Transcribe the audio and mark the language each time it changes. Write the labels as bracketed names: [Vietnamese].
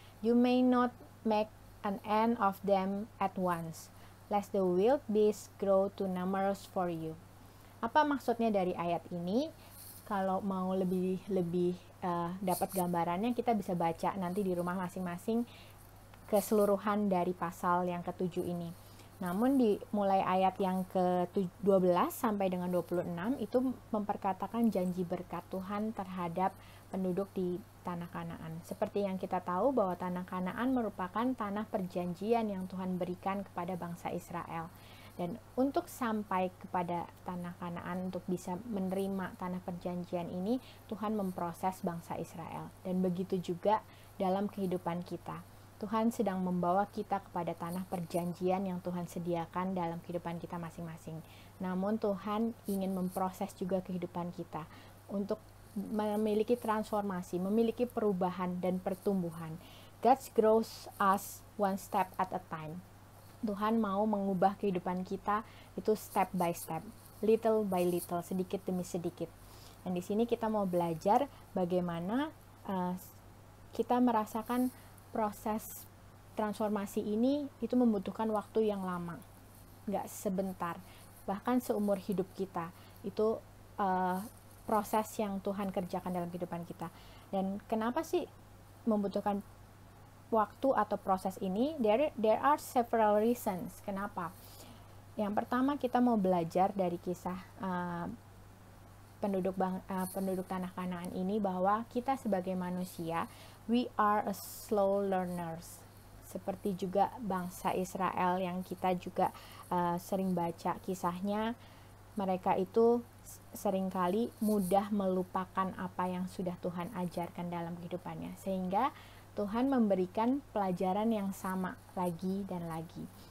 [English] You may not make an end of them at once, lest the wild beasts grow too numerous for you. [Indonesian] Apa maksudnya dari ayat ini? Kalau mau lebih dapat gambarannya, kita bisa baca nanti di rumah masing-masing keseluruhan dari pasal yang ke-7 ini. Namun di mulai ayat yang ke-12 sampai dengan 26 itu memperkatakan janji berkat Tuhan terhadap penduduk di tanah Kanaan. Seperti yang kita tahu bahwa tanah Kanaan merupakan tanah perjanjian yang Tuhan berikan kepada bangsa Israel. Dan untuk sampai kepada tanah Kanaan, untuk bisa menerima tanah perjanjian ini, Tuhan memproses bangsa Israel. Dan begitu juga dalam kehidupan kita. Tuhan sedang membawa kita kepada tanah perjanjian yang Tuhan sediakan dalam kehidupan kita masing-masing. Namun Tuhan ingin memproses juga kehidupan kita untuk memiliki transformasi, memiliki perubahan dan pertumbuhan. [English] God grows us one step at a time. [Indonesian] Tuhan mau mengubah kehidupan kita itu [English] step by step, little by little, [Indonesian] sedikit demi sedikit. Dan di sini kita mau belajar bagaimana kita merasakan proses transformasi ini itu membutuhkan waktu yang lama, nggak sebentar, bahkan seumur hidup kita itu proses yang Tuhan kerjakan dalam kehidupan kita. Dan kenapa sih membutuhkan waktu atau proses ini? [English] There are several reasons [Indonesian] kenapa. Yang pertama, kita mau belajar dari kisah penduduk tanah Kanaan ini, bahwa kita sebagai manusia, [English] we are a slow learners. [Indonesian] Seperti juga bangsa Israel yang kita juga sering baca kisahnya, mereka itu seringkali mudah melupakan apa yang sudah Tuhan ajarkan dalam kehidupannya, sehingga Tuhan memberikan pelajaran yang sama lagi dan lagi.